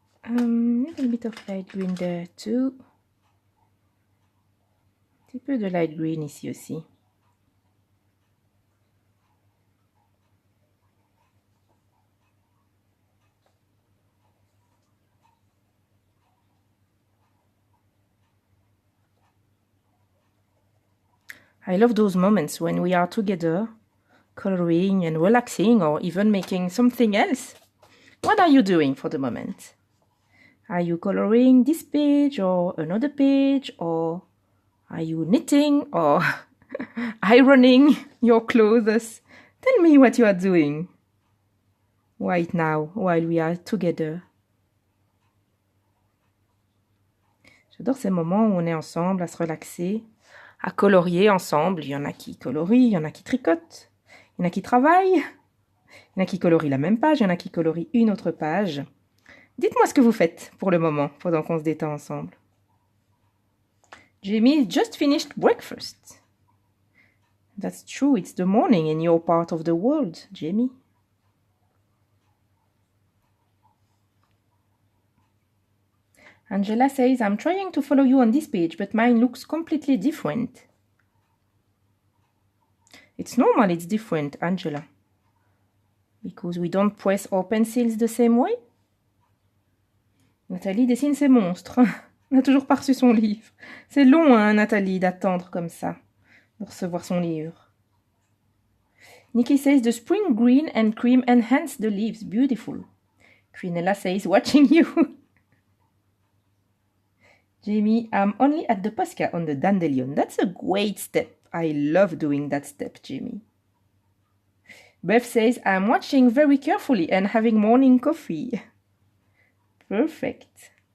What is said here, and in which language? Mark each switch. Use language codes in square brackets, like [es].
[en] Little bit of light green there too. [fr] Un petit peu de light green ici aussi. [en] I love those moments when we are together, coloring and relaxing or even making something else. What are you doing for the moment? Are you coloring this page or another page, or are you knitting or ironing your clothes? Tell me what you are doing right now while we are together. [fr] J'adore ces moments où on est ensemble à se relaxer, à colorier ensemble. Il y en a qui colorient, il y en a qui tricotent, il y en a qui travaillent, il y en a qui colorient la même page, il y en a qui colorient une autre page. Dites-moi ce que vous faites pour le moment, pendant qu'on se détend ensemble. [en] Jamie just finished breakfast. That's true, it's the morning in your part of the world, Jamie. Angela says, I'm trying to follow you on this page, but mine looks completely different. It's normal it's different, Angela. Because we don't press our pencils the same way. [fr] Nathalie dessine ses monstres. On n'a toujours pas reçu son livre. C'est long, hein, Nathalie, d'attendre comme ça, de recevoir son livre. [en] Nikki says, the spring green and cream enhance the leaves. Beautiful. Quinella says, watching you. Jamie, I'm only at the posca on the dandelion. That's a great step. I love doing that step, Jamie. Beth says, I'm watching very carefully and having morning coffee. Perfect.